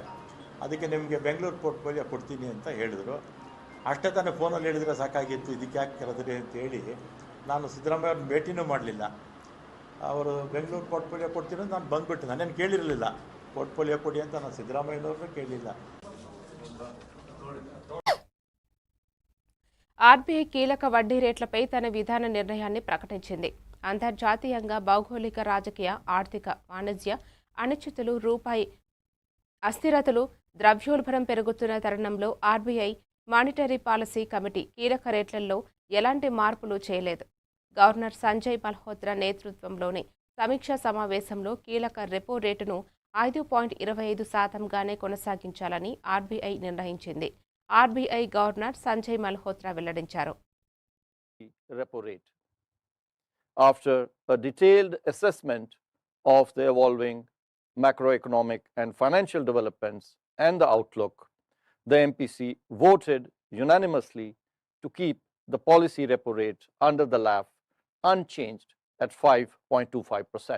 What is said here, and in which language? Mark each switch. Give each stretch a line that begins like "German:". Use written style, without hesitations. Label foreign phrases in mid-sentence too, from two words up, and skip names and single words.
Kannada: ಅದಕ್ಕೆ ನಿಮಗೆ ಬೆಂಗಳೂರು ಪೋರ್ಟ್ಫೋಲಿಯೋ ಕೊಡ್ತೀನಿ ಅಂತ ಹೇಳಿದ್ರು. ಅಷ್ಟೇ ತಾನೇ ಫೋನಲ್ಲಿ ಹೇಳಿದ್ರೆ ಸಾಕಾಗಿತ್ತು, ಇದಕ್ಕೆ ಯಾಕೆ ಕರೆದ್ರಿ ಅಂತೇಳಿ ನಾನು ಸಿದ್ದರಾಮಯ್ಯ ಅವ್ರನ್ನ ಭೇಟಿನೂ ಮಾಡಲಿಲ್ಲ. ಅವರು ಬೆಂಗಳೂರು ಪೋರ್ಟ್ಫೋಲಿಯೋ ಕೊಡ್ತೀನಿ ಅಂತ ನಾನು ಬಂದುಬಿಟ್ಟು ನಾನೇನು ಕೇಳಿರಲಿಲ್ಲ, ಪೋರ್ಟ್ಫೋಲಿಯೋ ಕೊಡಿ ಅಂತ ನಾನು ಸಿದ್ದರಾಮಯ್ಯನವ್ರನ್ನೂ ಕೇಳಲಿಲ್ಲ.
Telugu: ఆర్బీఐ కీలక వడ్డీ రేట్లపై తన విధాన నిర్ణయాన్ని ప్రకటించింది. అంతర్జాతీయంగా భౌగోళిక, రాజకీయ, ఆర్థిక, వాణిజ్య అనిశ్చితులు, రూపాయి అస్థిరతలు, ద్రవ్యోల్బణం పెరుగుతున్న తరుణంలో ఆర్బీఐ
English: monetary policy committee
Telugu: కీలక రేట్లలో ఎలాంటి మార్పులు చేయలేదు. గవర్నర్ సంజయ్ మల్హోత్రా నేతృత్వంలోని సమీక్షా సమావేశంలో కీలక
English: repo ratenu
Telugu: 5.25%గానే కొనసాగించాలని ఆర్బీఐ నిర్ణయించింది. ఆర్బీఐ గవర్నర్ సంజయ్ మల్హోత్రా వెల్లడించారు.
English: Repo rate. After a detailed assessment of the evolving macroeconomic and financial developments and the outlook, the MPC voted unanimously to keep the policy repo rate under the LAF unchanged at 5.25%.